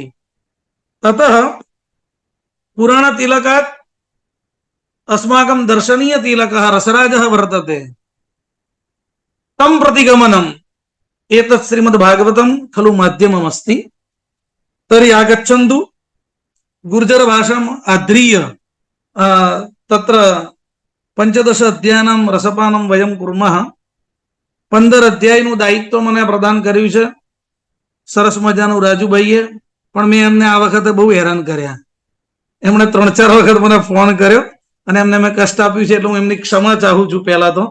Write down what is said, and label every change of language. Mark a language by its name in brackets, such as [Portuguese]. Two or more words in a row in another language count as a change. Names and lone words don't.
[Sanskrit] ततः पुराणतिलकात् अस्माकं दर्शनीयतिलकः रसराजः वर्तते। तं प्रतिगमनम् एतत् श्रीमद्भागवतं खलु माध्यममस्ति। तर्हि आगच्छन्तु, गुर्जरभाषाम् आध्रीय तत्र 15 અધ્યાયનાં રસપાનમ વયમ કુર્મઃ। [Gujarati] 15 અધ્યાયનું દાયિત્વ મને પ્રદાન કર્યું છે સરસ મજાનું રાજુભાઈએ, પણ મેં એમને આ વખતે બહુ હેરાન કર્યા। એમણે 3-4 વખત મને ફોન કર્યો અને એમને મેં કષ્ટ આપ્યું છે, એટલે હું એમની ક્ષમા ચાહું છું પહેલા તો।